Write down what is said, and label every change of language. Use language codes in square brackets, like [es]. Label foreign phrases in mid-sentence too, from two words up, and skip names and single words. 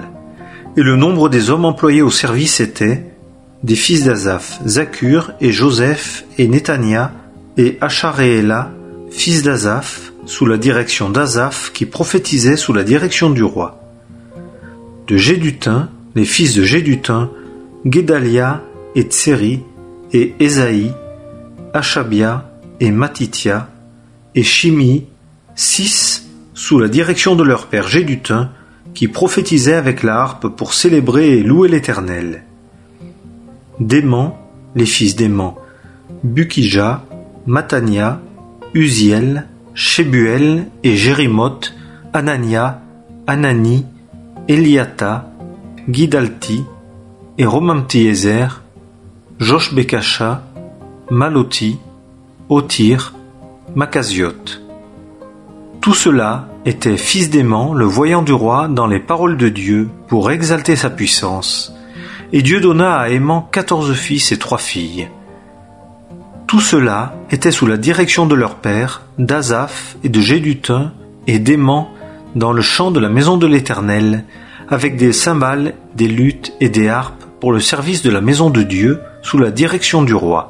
[fr] Et le nombre des hommes employés au service était des fils d'Asaph, Zakur et Joseph et Néthania et Acharééla, fils d'Asaph, sous la direction d'Asaph qui prophétisait sous la direction du roi. De Jéduthun, les fils de Jéduthun, Guédalia et Tseri et Ésaïe, Achabia et Matithia, et Shimi, 6 sous la direction de leur père Jéduthun, qui prophétisaient avec la harpe pour célébrer et louer l'Éternel. Déman, les fils d'Éman, Bukija, Matania, Uziel, Shebuel et Jérimoth, Anania, Anani, Eliata, Gidalti et Romamti-Ezer, Joshbekasha, Maloti, Otir, Makaziot. Tout cela était fils d'Éman, le voyant du roi, dans les paroles de Dieu, pour exalter sa puissance. Et Dieu donna à Éman 14 fils et 3 filles. Tout cela était sous la direction de leur père, d'Asaph et de Jéduthun et d'Éman, dans le chant de la maison de l'Éternel, avec des cymbales, des luths et des harpes pour le service de la maison de Dieu, sous la direction du roi.